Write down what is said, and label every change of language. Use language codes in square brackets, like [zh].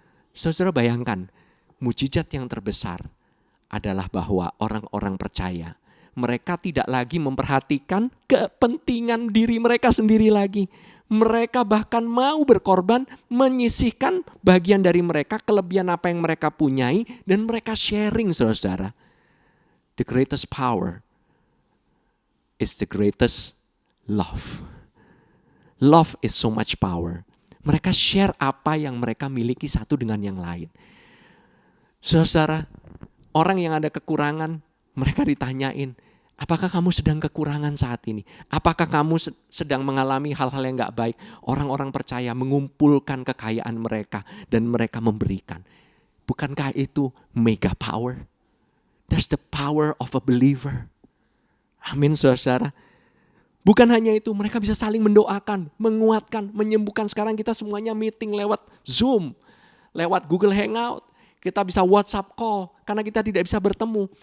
[id] Saudara bayangkan, mujizat yang terbesar adalah bahwa orang-orang percaya, mereka tidak lagi memperhatikan kepentingan diri mereka sendiri lagi. Mereka bahkan mau berkorban, menyisihkan bagian dari mereka, kelebihan apa yang mereka punyai, dan mereka sharing, saudara-saudara. [en] The greatest power is the greatest love. Love is so much power. [id] Mereka share apa yang mereka miliki satu dengan yang lain. Saudara-saudara, orang yang ada kekurangan, mereka ditanyain, apakah kamu sedang kekurangan saat ini? Apakah kamu sedang mengalami hal-hal yang gak baik? Orang-orang percaya mengumpulkan kekayaan mereka dan mereka memberikan. Bukankah itu mega power? [en] That's the power of a believer. [id] Amin, saudara-saudara. Bukan hanya itu, mereka bisa saling mendoakan, menguatkan, menyembuhkan. Sekarang kita semuanya meeting lewat Zoom, lewat Google Hangout. Kita bisa WhatsApp call karena kita tidak bisa bertemu.